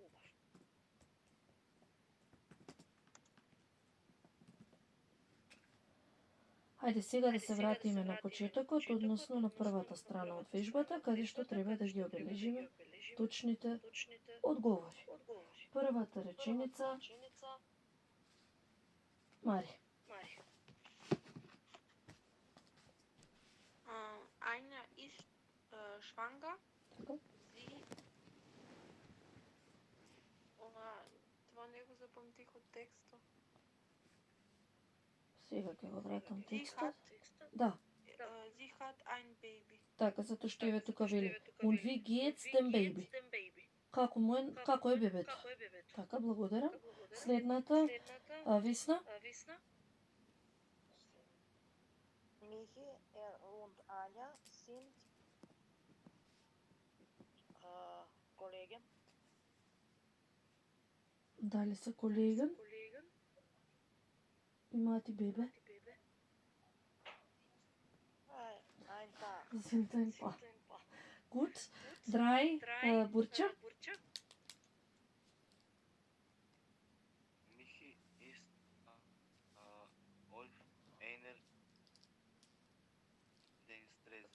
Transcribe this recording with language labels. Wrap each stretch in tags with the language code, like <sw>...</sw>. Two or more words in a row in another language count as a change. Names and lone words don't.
<mk>Хајде сега да се вратиме на почетокот, односно на првата страна од вежбата, каде што треба да ги обележиме точните одговори. Првата реченица, Мари.</mk> <de>Anja ist schwanger.</de> <bg>Това не го запомтих от текста.</bg> <mk>Сега ќе го вратам текстот. Да.</mk> <de>Sie hat ein Baby.</de> <mk>Така, затоа што еве тука вели.</mk> <de>Und wie geht's dem Baby?</de> <mk>Како е бебето? Така, благодарам. Следната, Висна.</mk> <de>Michi und Anja sind Kollegen.</de> <mk>Дали се колеген? Имаат и бебе?</mk> <de>Ein Paar. Sind ein Paar. Gut. 3, Burça. Michi ist auf einer Dienstreise.</de>